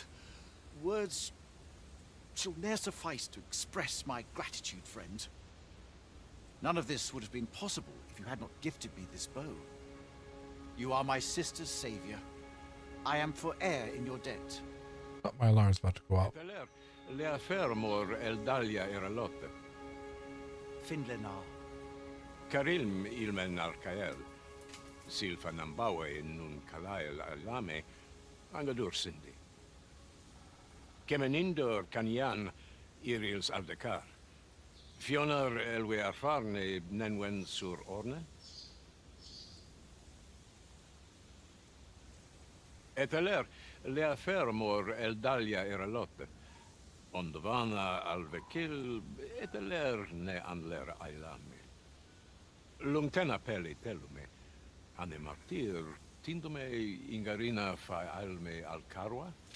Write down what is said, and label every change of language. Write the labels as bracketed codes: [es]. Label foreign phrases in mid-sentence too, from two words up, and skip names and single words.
[en] Words shall ne'er suffice to express my gratitude, friend. None of this would have been possible if you had not gifted me this bow. You are my sister's savior. I am forever in your debt. Oh, my alarm's about to go out. [qya] Le affermor Eldalia eralotte. Finlenar. Karilm ilmen arkael. Silfa nambawe nun kalael alame. Angadur sindi. Kemenindor kanyan irils aldekar. Fionar elwe arfarne nenwen sur orne. Eteler le affermor Eldalia eralotte. Ondvana alvekil eteler ne anler ailame. Lungtena peli telume. Ane martir tindume ingarina fa alme alcarwa.